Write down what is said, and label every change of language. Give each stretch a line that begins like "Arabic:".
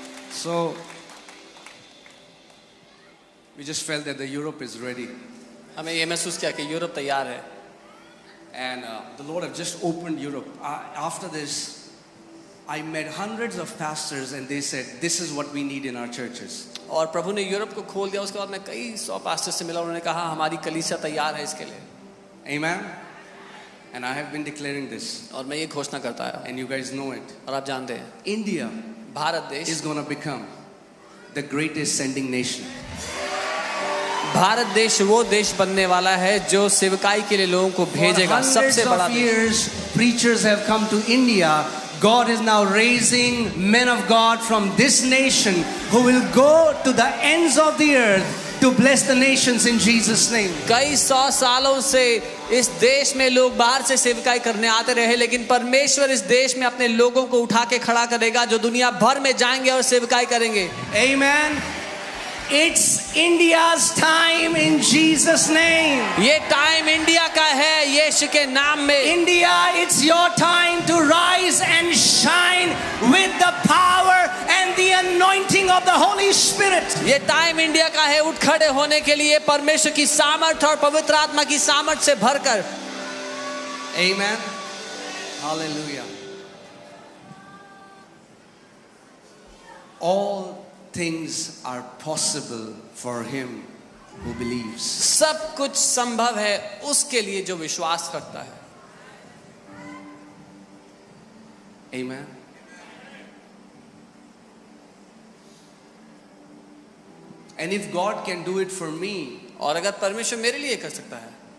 English: So we just felt that the Europe is ready.
Hindi: हमें ये महसूस किया कि यूरोप तैयार है.
English: And the Lord have just opened Europe. After this, I met hundreds of pastors and they said, this is what we need in our churches.
Hindi: और प्रभु ने Europe को खोल दिया. उसके बाद मैं कई 100 पास्टर से मिला. उन्होंने कहा हमारी कलीसिया तैयार है इसके लिए.
English: Amen. And I have been declaring this.
Hindi: और मैं ये घोषणा करता है.
English: And you guys know it.
Hindi: और आप जानते हैं.
English: India,
Hindi: भारत देश
English: is going to become the greatest sending nation.
Hindi: Bharat देश वो देश बनने वाला है जो सेवकाई के लिए लोगों को भेजेगा. सबसे बड़ा देश.
English: Years preachers have come to India. God is now raising men of God from this nation who will go to the ends of the earth to bless the nations in Jesus name.
Hindi: कई 100 सालों से इस देश में लोग बाहर से सेवकाई करने आते रहे, लेकिन परमेश्वर इस देश में अपने लोगों को उठा के खड़ा करेगा जो दुनिया भर में जाएंगे और सेवकाई करेंगे.
English: Amen. It's India's time in Jesus name.
Hindi: ये टाइम इंडिया का है यीशु के नाम में.
English: India, it's your time to rise and shine with the power and the anointing of the Holy Spirit.
Hindi: ये टाइम इंडिया का है उठ खड़े होने के लिए परमेश्वर की सामर्थ और पवित्र आत्मा की सामर्थ से भरकर.
English: Amen. Hallelujah. All things are possible for him who believes.
Hindi: सब कुछ संभव है उसके लिए जो विश्वास करता है.
English: Amen. And if God can do it for me,
Hindi: और अगर परमेश्वर मेरे लिए कर सकता है.